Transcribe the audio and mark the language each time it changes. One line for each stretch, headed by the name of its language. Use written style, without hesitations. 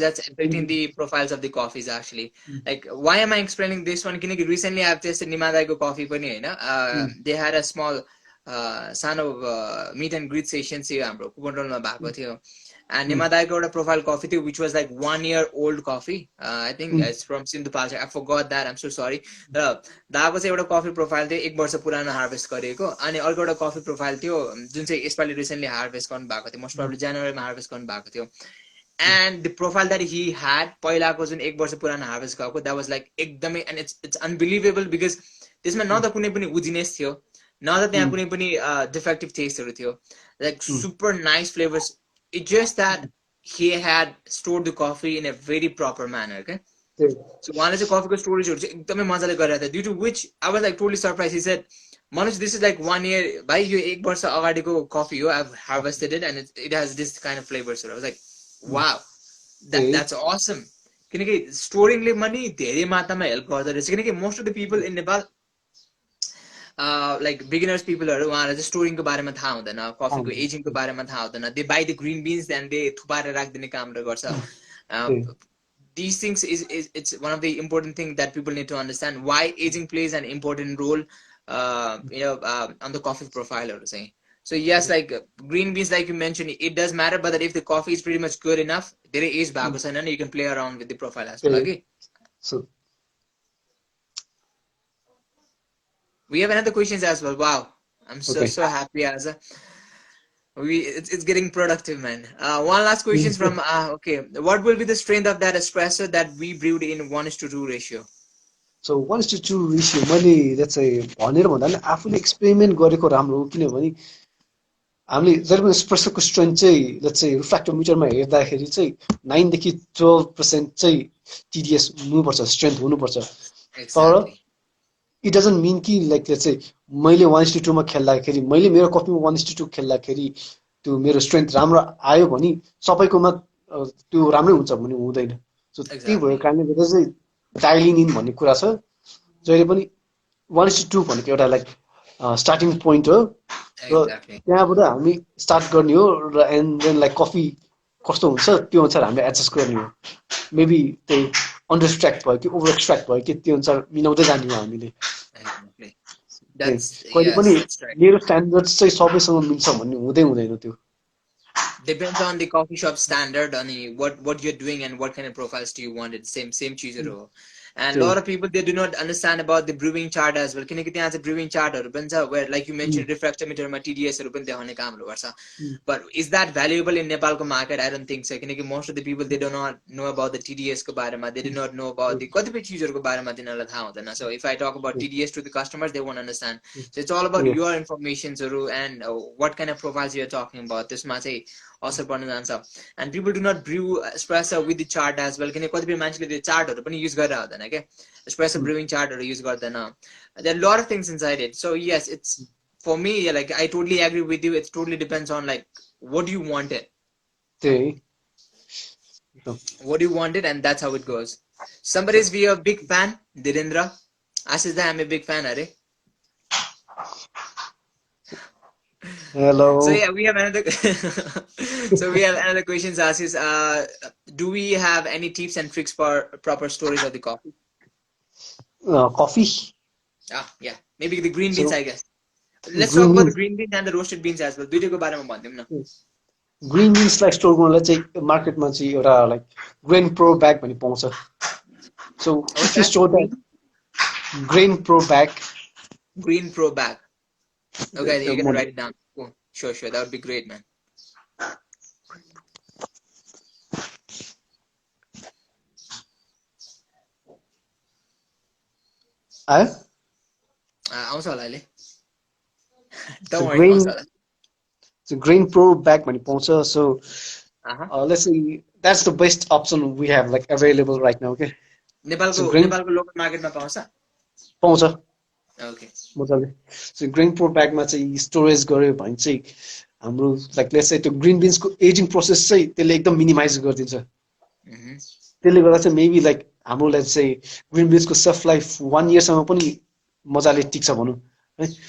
English: that's affecting the profiles of the coffees actually. Like, why am I explaining this one? Recently I've tasted Nimadaiको coffee
Nepali: पनि हैन.
English: They had a small
Nepali: सानो
English: meet and greet session
Nepali: थियो हाम्रो कुपनरोलमा भएको थियो.
English: And Nimadaiको एउटा profile coffee थियो which was like 1 year old coffee. I think it's from Sindhupalchok. I forgot that. I'm so sorry.
Nepali: र दाको चाहिँ एउटा कफी प्रोफाइल थियो 1 वर्ष पुरानो हार्भेस्ट गरेको. अनि अर्को एउटा कफी प्रोफाइल थियो जुन चाहिँ यसपालि रिसेन्टली हार्भेस्ट गर्नु भएको थियो. मोस्ट प्रोबब्ली जनवरीमा हार्भेस्ट गर्नु भएको थियो.
English: And the profile that he had
Nepali: पहिलाको जुन 1 वर्ष पुरानो हार्भेस्ट गएको,
English: that was like
Nepali: एकदमै,
English: and it's unbelievable because
Nepali: त्यसमा न त कुनै पनि उजिनेस थियो, न त त्यहाँ कुनै पनि डिफेक्टिभ टेस्टहरू थियो.
English: Like super nice flavors. It's just that he had stored the coffee in a very proper manner. Okay.
Nepali: So उहाँले चाहिँ कफीको स्टोरेजहरू चाहिँ एकदमै मजाले गरिरहेको थियो.
English: Due to which I was like totally surprised. He said, Manoj, this is like 1 year,
Nepali: भाइ यो 1 वर्ष अगाडिको कफी हो,
English: I've harvested it and it has this kind of flavor. So I was like, wow, that's awesome.
Nepali: किनकि स्टोरिङले पनि धेरै मात्रामा help गर्दो रहेछ. किनकि
English: most of the people in Nepal like beginners people
Nepali: उहाँहरूलाई चाहिँ स्टोरिङको बारेमा थाहा हुँदैन, कफीको एजिङको बारेमा थाहा हुँदैन.
English: they buy the green beans and they
Nepali: थुपारेर राखिदिने कामहरू गर्छ.
English: These things it's one of the important things that people need to understand why aging plays an important role on the coffee profile, I would say. So yes, like green beans, like you mentioned, it does matter, but if the coffee is pretty much good enough, there is bagus and you can play around with the profile as well. Okay. So we have another questions as well. Wow, I'm so happy as it's getting productive, man. One last question from okay, what will be the strength of that espresso that we brewed in 1:2 ratio?
Nepali: So 1:2 ratio मैले
English: let's say
Nepali: भनेर भन्दा नि आफूले experiment गरेको राम्रो हो. किनभने हामीले जहिले पनि एस्प्रेसोको स्ट्रेन्थ चाहिँ let's say रिफ्र्याक्टोमिटरमा हेर्दाखेरि चाहिँ 9 देखि 12% चाहिँ TDS हुनुपर्छ, स्ट्रेन्थ हुनुपर्छ. तर
English: it doesn't mean
Nepali: कि like let's say मैले 1:2 मा खेल्दाखेरि, मैले मेरो कफीमा 1:2 खेल्दाखेरि त्यो मेरो स्ट्रेन्थ राम्रो आयो भने सबैकोमा त्यो राम्रै हुन्छ भने हुँदैन. सो त्यही भएर कारणले गर्दा चाहिँ डाइलिङ इन भन्ने कुरा छ. जहिले पनि 1:2 भनेको एउटा लाइक स्टार्टिङ पोइन्ट हो. र त्यहाँबाट हामी स्टार्ट गर्ने हो र एन्ड देन लाइक कफी कस्तो हुन्छ त्यो अनुसार हामीले एडजस्ट गर्ने हो. मेबी त्यही अन्डर एक्सट्र्याक्ट भयो कि ओभर एक्सट्र्याक्ट भयो कि त्यो अनुसार मिलाउँदै जाने हो हामीले. कहिले पनि मेरो स्ट्यान्डर्ड चाहिँ सबैसँग मिल्छ भन्ने हुँदैन त्यो.
English: Depends on the coffee shop standard, on what you're doing and what kind of profiles do you want. It's same cheeseहरू. And a lot of people, they do not understand about the brewing chart as well.
Nepali: किनकि त्यहाँ चाहिँ brewing chartहरू पनि छ
English: where like you mentioned
Nepali: refractometerमा TDSहरू पनि देखाउने कामहरू गर्छ.
English: But is that valuable in Nepalको market? I don't think so. किनकि most of the people, they do not know about the TDS को बारेमा, they do not know about the
Nepali: कतिपय चिजहरूको बारेमा तिनीहरूलाई थाहा हुँदैन.
English: So if I talk about TDS to the customers, they won't understand. So it's all about your informationहरू and what kind of profiles you're talking about.
Nepali: त्यसमा चाहिँ असर पर्न जान्छ.
English: And people do not brew espresso with the chart as well.
Nepali: किनकि कतिपय मान्छेले त्यो चार्टहरू पनि युज गरेर हुँदैन के, espresso brewing chartहरू युज गर्दैन.
English: There are a lot of things inside it. So yes, it's for me, like I totally agree with you. It totally depends on like what do you want it. What do you want it, and that's how it goes. Somebody's be a big fan, Dhirendra. Ashish, I'm a big fan, are? Hello. So yeah, we have another. So we have another question, Ashish. Do we have any tips and tricks for proper storage of the coffee? Coffee. Yeah, maybe the green beans, I guess. Let's talk about the green beans and the roasted beans as well.
Nepali: दुईटैको बारेमा भन्दियौँ न. Green बिन्सलाई store गर्नलाई चाहिँ मार्केटमा चाहिँ एउटा like grain pro bag भन्ने पाउँछ.
English: So if you store that green pro bag. Green Pro bag. Okay, you're gonna write it down. Cool. Sure, that would be great, man.
Nepali: आउँछ होला अहिले.
English: Don't worry. It's a Grain Pro bag
Nepali: भन्ने पाउँछ.
English: So let's say that's the best option we have like available right now. Okay.
Nepali: नेपालको local मार्केटमा पाउँछ.
English: Okay.
Nepali: मजाले. So Grain Pro bag मा चाहिँ स्टोरेज गर्यो भने चाहिँ हाम्रो लाइक लेट्स से त्यो ग्रीन बिन्सको एजिङ प्रोसेस चाहिँ त्यसले एकदम मिनिमाइज गरिदिन्छ. त्यसले गर्दा चाहिँ मेबी लाइक हाम्रो let's say green बिन्सको self life 1 year सम्म पनि मजाले टिक्छ भनौँ है.